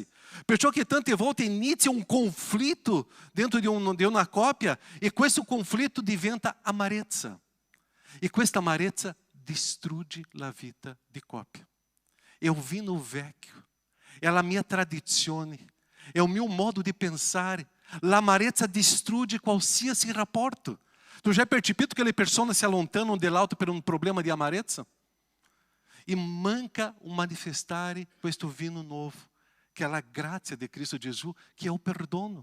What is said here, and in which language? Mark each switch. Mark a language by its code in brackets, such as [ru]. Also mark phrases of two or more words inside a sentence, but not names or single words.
[it] Perciò che tante volte inizia un conflitto dentro di una coppia e questo conflitto diventa amarezza. E questa amarezza distrugge la vita di coppia. È un vino vecchio, è la mia tradizione, [pt] é o meu modo di pensare. [it] L'amarezza distrugge qualsiasi rapporto. Tu já percepito che le persone si allontanano dell'altro per un problema di amarezza? E manca o manifestare questo vino novo, che è la grazia di Cristo Gesù, che è il perdono.